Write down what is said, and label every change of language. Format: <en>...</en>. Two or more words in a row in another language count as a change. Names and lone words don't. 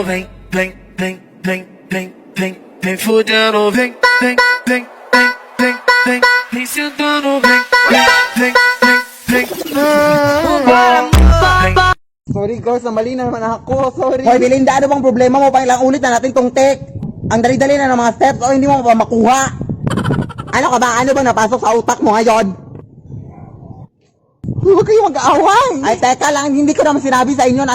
<pt>vem, vem, vem, vem, vem, vem, vem fudendo, vem, vem, vem, vem, vem, vem, vem sentando, vem, vem, vem, vem, vem, vem.</pt> <en>Sorry girls,</en> <tl>mali na naman ako. Sorry. Hoy Belinda, ano bang problema mo? Pailang ulit na natin tong take. Ang dali-dali na ng mga steps o hindi mo pa makuha. Ano ka ba? Ano ba napasok sa utak mo ngayon? Huwag kayo mag-aaway. Ay, teka lang. Hindi ko naman sinabi sa inyo.</tl>